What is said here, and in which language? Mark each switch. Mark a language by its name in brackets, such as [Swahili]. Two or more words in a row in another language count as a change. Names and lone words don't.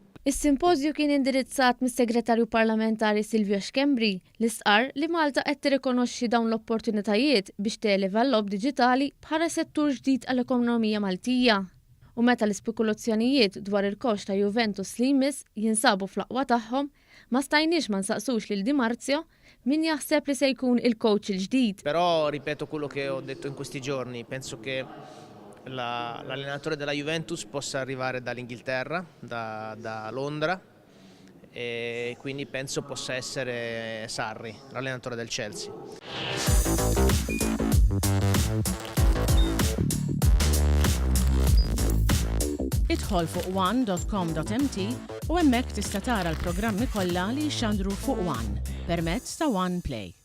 [Maltese] Is-simpożju kien indirizzat mis-Segretarju Parlamentari Silvio Xkembri li stqar li Malta qed tirrikonoxxi dawn l-opportunitajiet biex televa l-lob diġitali bħala settur ġdid għall-ekonomija Maltija. U meta l-ispekulazzjonijiet dwar il-kox ta' Juventus li jmiss jinsabu fl-aqwa tagħhom, ma stajniex ma nsaqsux lil Di Marzio min jaħseb li se jkun il-coach il-ġdid. [Italian] Però ripeto quello che ho detto in questi giorni, penso che l'allenatore della Juventus possa arrivare dall'Inghilterra, da Londra e quindi penso possa essere Sarri, l'allenatore del Chelsea. [Maltese] Idħol fuq one.com.mt u hemmhekk tista' tara l-programmi kollha li jxandru fuq One permezz ta' One Play.